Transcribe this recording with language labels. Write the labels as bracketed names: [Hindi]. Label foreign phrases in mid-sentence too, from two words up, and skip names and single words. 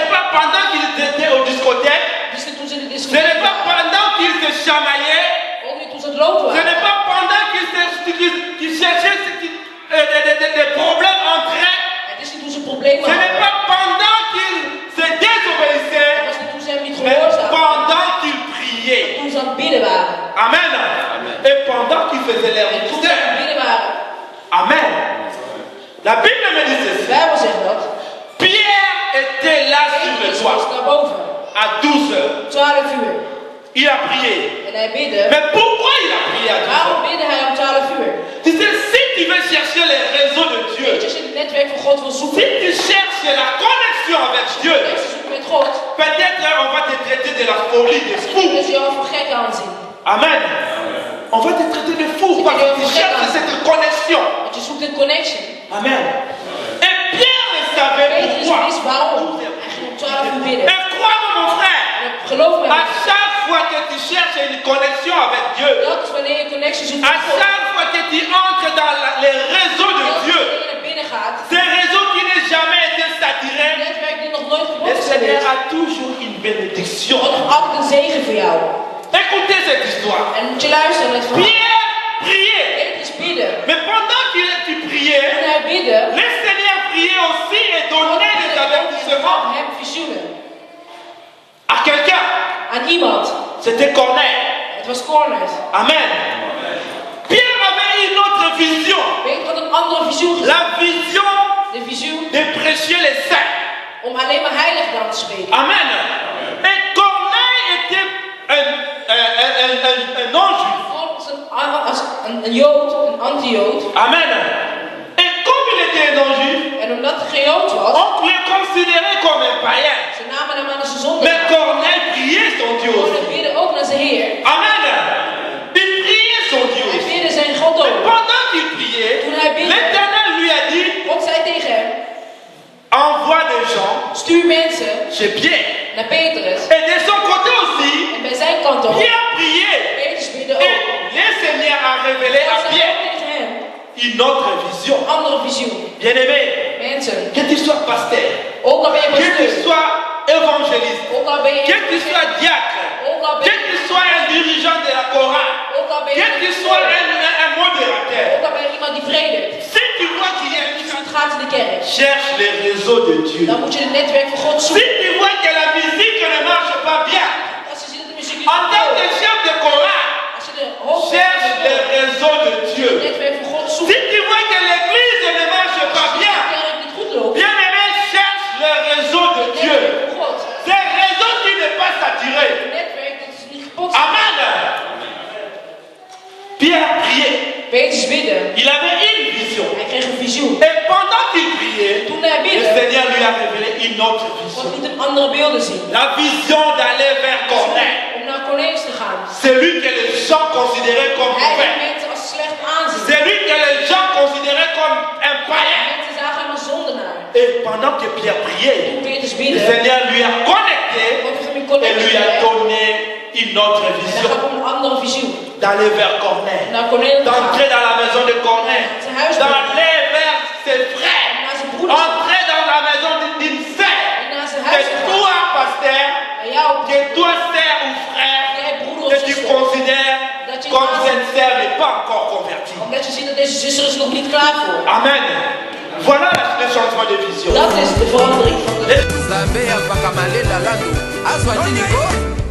[French] n'est pas pendant qu'ils étaient aux discothèques, [Dutch] Het is niet toen ze in de [French] ce [Dutch] discotheek [French] n'est pas [Dutch] waren. [French] pendant qu'ils se chamaillaient, [Dutch] Ook niet toen ze aan het lopen [French] ce [Dutch] waren. [French] n'est pas pendant qu'ils cherchaient des problèmes entre eux, [Dutch] Het is niet toen ze problemen [French] ce n'est [Dutch] hadden. [French] pas pendant qu'ils se désobéissaient, [Dutch] Het was niet toen ze hem niet [French] mais Amen. Et pendant qu'ils faisaient leur [Dutch] En toen ze aan [French] ministère, [Dutch] het bidden waren. [French] Amen. La Bible me dit [Dutch] De [French] ceci. [Dutch] Bijbel zegt dat. [French] Pierre était là sur le [Dutch] Petrus [French] toit [Dutch] was naar boven. [French] à 12 heures. [Dutch] 12 uur. [French] Il a prié. [Dutch] En hij bidde. [French] Mais pourquoi il a prié à 12 [Dutch] Waarom [French] heures? [Dutch] bidde hij om 12 uur? [French] Tu sais, si tu veux chercher les réseaux de [Dutch] Weet je, [French] Dieu, [Dutch] als je het netwerk van God wil [French] si [Dutch] zoeken. [French] tu cherches la connexion avec Dieu, [Dutch] Als je zoekt met God. [French] peut-être on va te traiter de la folie des [Dutch] Dan [French] fous. [Dutch] is jou voor gek aanzien. [French] Amen. On va te traiter de fou parce que tu cherches cette connexion. [Dutch] Want je zoekt een connection. [French] Amen. Et Pierre ne savait [Dutch] Petrus [French] pourquoi. [Dutch] wist waarom. Hij ging om 12 uur bidden. [French] Et crois-moi mon frère, [Dutch] En geloof me. [French] à chaque fois que tu cherches une connexion avec Dieu, [Dutch] Telkens wanneer je een connection zoekt [French] à [Dutch] met God. [French] chaque fois que tu entres dans les réseaux de [Dutch] Telkens [French] Dieu, [Dutch] wanneer je naar binnen gaat. [French] ces réseaux qui n'ont jamais été [Dutch] Een [French] saturés, [Dutch] netwerk die nog nooit [French] le [Dutch] gebonden is [French] Seigneur [Dutch] geweest. [French] a toujours une bénédiction. [Dutch] God heeft altijd een zegen voor jou. [French] Écoutez cette histoire. [Dutch] En moet je luisteren naar het verhaal. [French] Pierre priait, [Dutch] Petrus bidden. [French] mais pendant qu'il tu priais, [Dutch] Toen hij bidde. [French] le Seigneur priait aussi et [Dutch] God [French] donnait des [Dutch] bidde [French] avertissements [Dutch] hem visioenen. [French] à quelqu'un. [Dutch] Aan iemand. [French] C'était Corneille. [Dutch] Het was Corners. [French] Amen. Pierre avait une autre vision. [Dutch] Petrus had een andere visioen gezien. [French] La vision [Dutch] De visioen [French] de prêcher les saints. [Dutch] om alleen maar heiligdom te spreken. [French] Amen. Et Corneille était un non-juif. [Dutch] Als een Jood, een anti-Jood. [French] Amen. Et comme il était un non-juif, [Dutch] En omdat hij geen Jood was, [French] on pouvait le considérer comme un païen. [Dutch] ze namen hem aan als een zondaar. [French] Mais Corneille priait son Dieu [Dutch] Gewoon [French] aussi. [Dutch] hij bidde ook naar zijn Heer. [French] Amen. Il priait son Dieu [Dutch] Hij [French] aussi. [Dutch] bidde zijn God [French] Mais [Dutch] ook. [French] pendant qu'il priait, [Dutch] Toen hij bidde, [French] l'Éternel lui a dit, [Dutch] God zei tegen hem, [French] envoie des gens [Dutch] stuur mensen [French] chez Pierre. [Dutch] naar Petrus. [French] Et de son côté aussi, [Dutch] En bij zijn kant ook, [French] Pierre priait. [Dutch] Petrus bidde [French] Et [Dutch] ook. [French] le Seigneur a révélé à [Dutch] God zei [French] Pierre [Dutch] ook tegen hem, [French] une autre vision. [Dutch] een andere visioen. [French] Bien-aimé, [Dutch] Mensen, [French] que tu sois pasteur, [Dutch] ook al ben je [French] que tu [Dutch] pasteur, [French] sois évangéliste, [Dutch] ook al ben je [French] que tu sois diacre, [Dutch] ook al ben [French] que [Dutch] je [French] tu sois un dirigeant de la chorale, [Dutch] ook al ben [French] que tu sois un modérateur, [Dutch] ook al ben je iemand die predikt. [French] si tu vois qu'il y a [Dutch] Als je het gaat in de kerk, [French] cherche les réseaux de Dieu. [Dutch] dan moet je het netwerk van God [French] Si [Dutch] zoeken. [French] tu vois que la musique ne marche pas bien, [Dutch] Als je ziet dat de muziek [French] en tant que [Dutch] niet [French] chef de chorale, [Dutch] als je de hoofd [French] cherche les réseaux de [Dutch] het [French] Dieu. [Dutch] netwerk van God [French] Si [Dutch] zoekt, [French] tu vois que l'église ne marche pas [Dutch] als de [French] bien, [Dutch] kerk niet goed loopt, [French] bien-aimé, cherche le réseau de [Dutch] het [French] Dieu. [Dutch] netwerk van God, [French] Ces réseaux qui n'est pas saturé. [Dutch] het netwerk dat is niet kapot. [French] Amen. Pierre a prié. [Dutch] Petrus bidde, [French] Il avait une vision. [Dutch] hij kreeg een visioen. [French] Et pendant qu'il priait, [Dutch] Toen hij [French] le [Dutch] bidde, [French] Seigneur lui a révélé une autre [Dutch] God [French] vision. [Dutch] liet hem andere beelden zien. [French] La vision d'aller vers Corneille. [Dutch] Om naar Cornelius te gaan. [French] Celui que les gens considéraient comme [Dutch] Hij [French] mauvais. [Dutch] die mensen als slecht aanzien. [French] Celui que les gens considéraient comme un païen. [Dutch] Mensen zagen hem als zondenaar. [French] Et pendant que Pierre priait, [Dutch] Toen Petrus [French] le [Dutch] bidde, [French] Seigneur lui a connecté [Dutch] God heeft hem in [French] et [Dutch] connectie [French] lui a [Dutch] gelegd. [French] donné une autre [Dutch] En dan [French] vision. [Dutch] gaf hem een andere visioen. [French] D'aller vers Corneille. [Dutch] Naar Cornelius te gaan. [French] D'entrer dans la maison de Corneille. [Dutch] Zijn huis [French] D'aller vers ses frères. [Dutch] naar zijn broeders. [French] Entrer dans la maison d'une sœur. [Dutch] En naar zijn huis [French] Que [Dutch] te gaan. [French] toi, pasteur, [Dutch] En jou, [French] que toi, sœur ou frère, [Dutch] jij broeder [French] que [Dutch] of [French] tu [Dutch] zuster. [French] considères [Dutch] Dat je [French] comme [Dutch] naast- [French] cette sœur n'est pas encore convertie. [Dutch] Omdat je ziet dat deze zuster is nog niet klaar voor. [French] Amen. Voilà le changement de vision. [Dutch] Dat is de verandering van de [Lingala] Nzambe apaka malela lando azwa nini ko